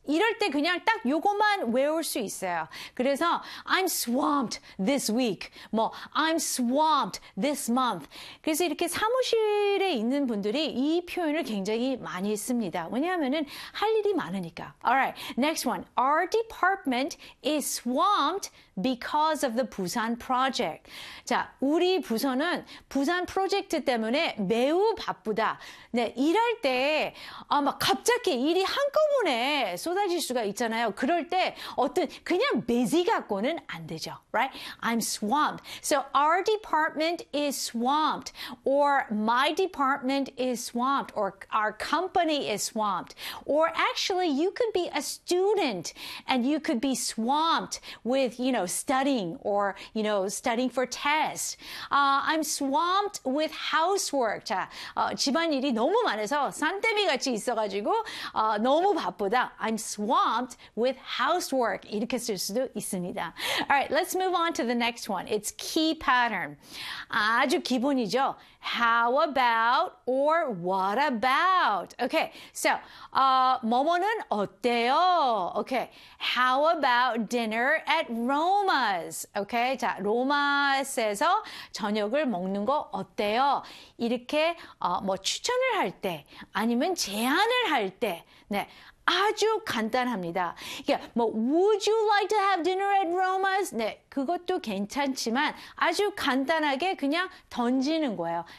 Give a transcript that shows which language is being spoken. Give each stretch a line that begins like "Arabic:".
Korean: 이럴 때 그냥 딱 요것만 외울 수 있어요.
English: 그래서 I'm swamped this week. 뭐 I'm swamped this month.
Korean: 그래서 이렇게 사무실에 있는 분들이 이 표현을 굉장히 많이 씁니다. 왜냐하면은 할 일이 많으니까.
English: Alright. Next one. Our department is swamped because of the Busan project.
Korean: 자, 우리 부서는 부산 프로젝트 때문에 매우 바쁘다. 네. 일할 때 아, 막 갑자기 일이 한꺼번에 쏟아질 수가 있잖아요. 그럴 때 어떤 그냥 busy 갖고는 안 되죠.
English: Right? I'm swamped. So our department is swamped or my department is swamped or our company is swamped. Or actually you could be a student and you could be swamped with, you know, studying or, you know, studying for tests. I'm swamped with housework.
Korean: 자, 집안일이 너무 많아서 산더미같이 있어가지고 너무 바쁘다.
English: I'm swamped with housework.
Korean: 이렇게 쓸 수도 있습니다.
English: Alright, let's move on to the next one. It's key pattern.
Korean: 아주 기본이죠.
English: How about or what about?
Korean: Okay, so 뭐뭐는 어때요?
English: Okay, how about dinner at Roma's?
Korean: Okay, 자, Roma's에서 저녁을 먹는 거 어때요? 이렇게 뭐 추천을 할 때 아니면 제안을 할 때 네, 아주 간단합니다. 그러니까 뭐
English: Would you like to have dinner at Roma's?
Korean: 네, 그것도 괜찮지만 아주 간단하게 그냥 던지는 거예요.